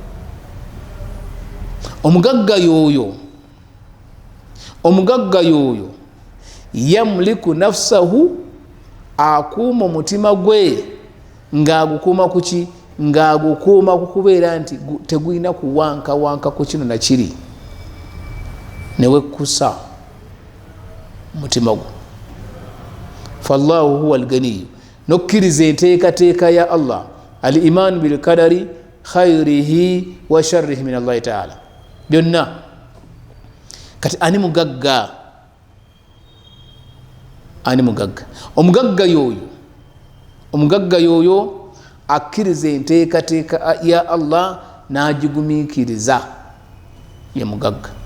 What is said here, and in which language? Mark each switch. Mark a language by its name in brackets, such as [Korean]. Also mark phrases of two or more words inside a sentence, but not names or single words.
[Ganda] Omugagga y'oyo [Arabic] يملك نفسه, [Ganda] akuuma omutima gwe ng'agukuuma kuki? Ng'agukuuma ku kubeera nti tegulina kuwankawanka ku kino na kiri, newekkusa mutima gwo. [Arabic] فالله هو الغني, [Ganda] nokkiriza enteekateeka ya Allah, [Arabic] الإيمان بالقدر خيره وشره من الله تعالى, byonna. [Ganda] Kati ani mugagga? Ani mugagga? Omugagga y'oyo akkiriza enteekateeka ya Allah n'agigumiikiriza, ye mugagga.